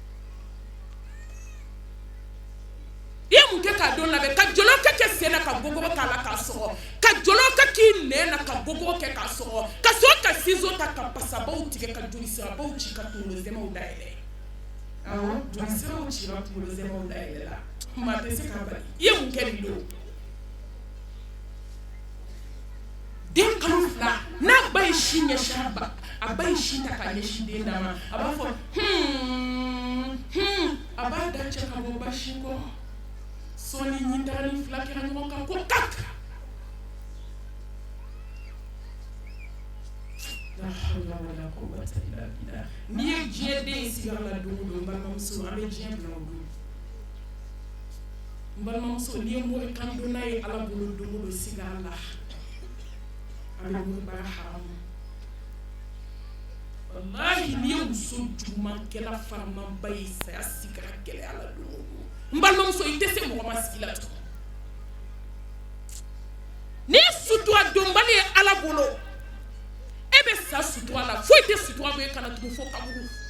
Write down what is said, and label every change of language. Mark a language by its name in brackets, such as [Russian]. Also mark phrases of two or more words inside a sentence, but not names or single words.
[Bambara] i ye mun kɛ k'a don labɛn ka jɔlɔkɔ kɛ sen na ka gogogo k'a la k'a sɔgɔ ka jɔlɔkɔ k'i nɛn na ka gogogo kɛ k'a sɔgɔ ka sɔrɔ ka ciseau ta ka basabaw tigɛ ka jolisirabaw ci ka kunkolo zɛmɛw dayɛlɛ awɔ jolisiraw cira kunkolo zɛmɛw dayɛlɛ la maa tɛ se k'a bali i ye mun kɛ nin don den kalo 2 n'a ba ye sin ɲɛsin a ba ye sin ta k'a ɲɛsin den da ma a b'a fɔ a b'a da cɛ ka bɔ ba sin kɔrɔ sɔɔni ɲintagani 2 kɛra ɲɔgɔn kan ko kak [Arabic] لا حول ولا قوة إلا بالله [Bambara] n'i ye diɲɛ den sigara la don o don n balimamuso an bɛ diɲɛ bila o don n balimamuso n'i ye mori kan don n'a ye ala bolo don o don sigara la an bɛ mori bara haramu wallahi n'i ye muso jugumankɛla faramanba ye saya sigara gɛlɛya la don o don n balimamuso i tɛ se mɔgɔ ma sigi la tugun n'i ye sutura donbali ye ala bolo e bɛ sa sutura la foyi tɛ sutura bɔ e kana tugun fo kaburu